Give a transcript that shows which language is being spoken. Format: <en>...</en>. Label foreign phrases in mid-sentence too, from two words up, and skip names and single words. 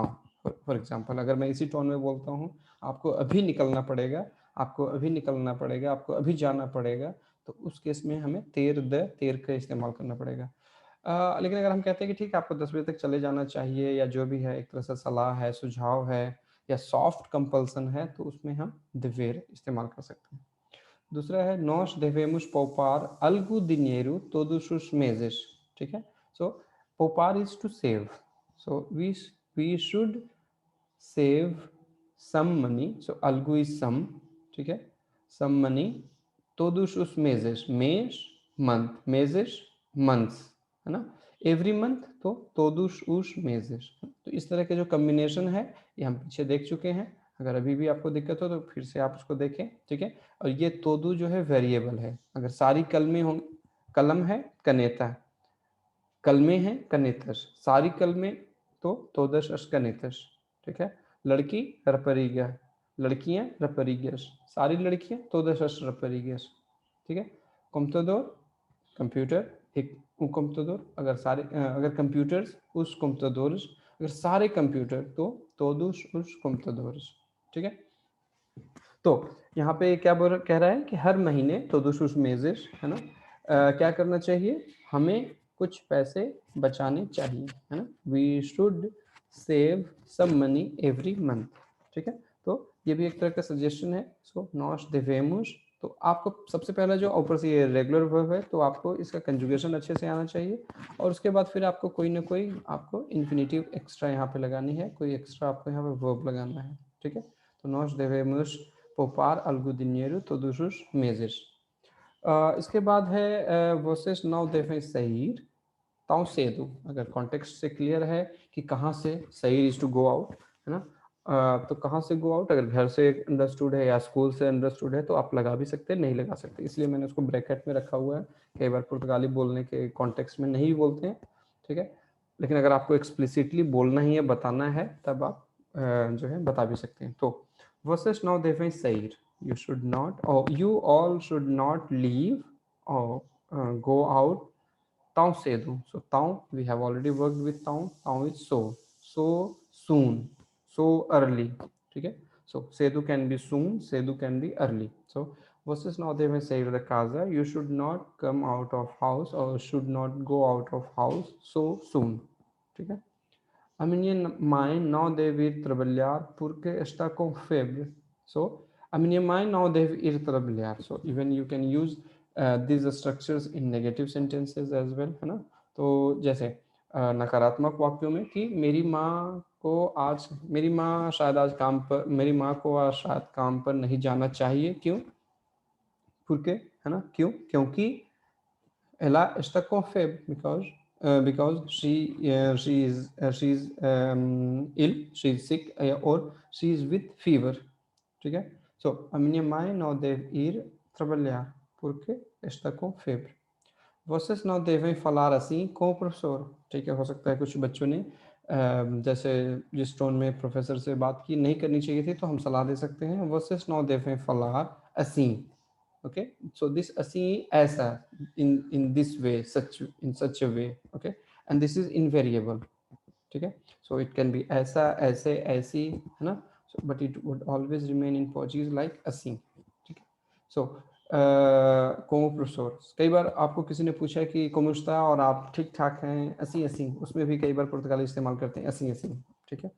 <en>for example,</en> <hi>अगर मैं इसी टोन में बोलता हूँ, आपको अभी निकलना पड़ेगा, आपको अभी निकलना पड़ेगा, आपको अभी जाना पड़ेगा, तो उस केस में हमें</hi> <pt>ter de ter</pt> <hi>का इस्तेमाल करना पड़ेगा। लेकिन अगर हम कहते हैं कि ठीक है, आपको 10 बजे तक चले जाना चाहिए, या जो भी है, एक तरह से सलाह है, सुझाव है, या</hi> <en>soft compulsion</en> <hi>है, तो उसमें हम देवेर इस्तेमाल कर सकते हैं। दूसरा है</hi> <pt>नॉस devemos poupar algo dinheiro todos os meses।</pt> <hi>ठीक है।</hi> <en>सो poupar is to save, so we should save some money, so algo is some.</en> <hi>ठीक है।</hi> <en>some money,</en> <pt>todos os meses,</pt> <en>मेज मंथ, meses मंथ्स,</en> <hi>है ना।</hi> <en>every month</en> <pt>तो todos os meses।</pt> <hi>तो इस तरह के जो कम्बिनेशन है ये हम पीछे देख चुके हैं। अगर अभी भी आपको दिक्कत हो तो फिर से आप उसको देखें। ठीक है। और ये तोदू जो है वेरिएबल है। अगर सारी कलमें हों, कलम है कनेता, कलमें हैं कनेतस, सारी कलमें तो</hi> <pt>todas as canetas.</pt> <hi>ठीक है। लड़की रपरीगा, लड़कियां रपरीगस, सारी लड़कियां</hi> <pt>todas as raparigas.</pt> <hi>ठीक है। computador कंप्यूटर, एक computador, अगर सारे अगर कंप्यूटर्स</hi> <pt>os computadores,</pt> <hi>अगर सारे कंप्यूटर तो</hi> <pt>todos os computadores।</pt> <hi>ठीक है। तो यहाँ पे क्या कह रहा है कि हर महीने</hi> <pt>todos os meses,</pt> <hi>है ना, क्या करना चाहिए, हमें कुछ पैसे बचाने चाहिए, है ना।</hi> <en>we should save some money every month.</en> <hi>ठीक है। तो ये भी एक तरह का सजेशन है। सो</hi> <pt>नॉस devemos,</pt> <hi>तो आपको सबसे पहला जो ऊपर से ये</hi> <en>regular verb</en> <hi>है, तो आपको इसका कंजुगेशन अच्छे से आना चाहिए, और उसके बाद फिर आपको कोई ना कोई आपको</hi> <en>infinitive extra</en> <hi>यहाँ पे लगानी है, कोई एक्स्ट्रा आपको यहाँ पे वर्ब लगाना है। ठीक है। तो</hi> <pt>नॉस devemos poupar algo dinheiro todos os meses।</pt> <hi>इसके बाद है</hi> <pt>vocês não devem sair tão cedo।</pt> <hi>अगर कॉन्टेक्स्ट से क्लियर है कि कहाँ से, sair</hi> <en>is to go out,</en> <hi>है ना। तो कहाँ से</hi> <en>go out,</en> <hi>अगर घर से अंडरस्टूड है या स्कूल से अंडरस्टूड है तो आप लगा भी सकते हैं, नहीं लगा सकते, इसलिए मैंने उसको ब्रैकेट में रखा हुआ है। कई बार पुर्तगाली बोलने के कॉन्टेक्स्ट में नहीं भी बोलते हैं। ठीक है। लेकिन अगर आपको एक्सप्लिसिटली बोलना ही है, बताना है, तब आप जो है बता भी सकते हैं।</hi> <pt>तो vocês não devem sair,</pt> <en>you should not, or you all should not leave or go out</en> <pt>tão cedo।</pt> <en>So tão, we have already worked with tão, tão is so soon, so early।</en> <hi>ठीक है।</hi> <en>So cedo can be soon, cedo can be early।</en> <pt>So vocês não devem sair da casa,</pt> <en>you should not come out of house or should not go out of house so soon।</en> <hi>ठीक है।</hi> <pt>A minha mãe não deve ir trabalhar porque está com febre। So, a minha mãe não deve ir trabalhar।</pt> <en>So, even you can use these structures in negative sentences as well,</en> <hi>है ना। तो जैसे नकारात्मक वाक्यों में कि मेरी माँ को आज, मेरी माँ शायद आज काम पर, मेरी माँ को आज शायद काम पर नहीं जाना चाहिए, क्यों, porque, है ना, क्यों, क्योंकि</hi> <pt>ela está com febre,</pt> <en>because she is ill, she is sick, or she is with fever।</en> <hi>ठीक है।</hi> <pt>So a minha mãe não deve ir trabalhar porque está com febre। Vocês não devem falar assim com o professor।</pt> <hi>ठीक है। हो सकता है कुछ बच्चों ने जैसे जिस टोन में प्रोफेसर से बात की नहीं करनी चाहिए थी, तो हम सलाह दे सकते हैं</hi> <pt>vocês não devem falar assim।</pt> <en>okay, so this assim ऐसा, in this way, such, in such a way। okay, and this is invariable।</en> <hi>ठीक है।</hi> <en>so it can be</en> <hi>ऐसा, ऐसे, ऐसी, है ना।</hi> <en>so but it would always remain in Portuguese like assim।</en> <hi>ठीक है। so</hi> <pt>como professor।</pt> <hi>कई बार आपको किसी ने पूछा कि</hi> <pt>como está</pt> <hi>और आप ठीक ठाक हैं,</hi> <pt>assim assim,</pt> <hi>उसमें भी कई बार पुर्तगाली इस्तेमाल करते हैं</hi> <pt>assim assim,</pt> <hi>ठीक है।</hi>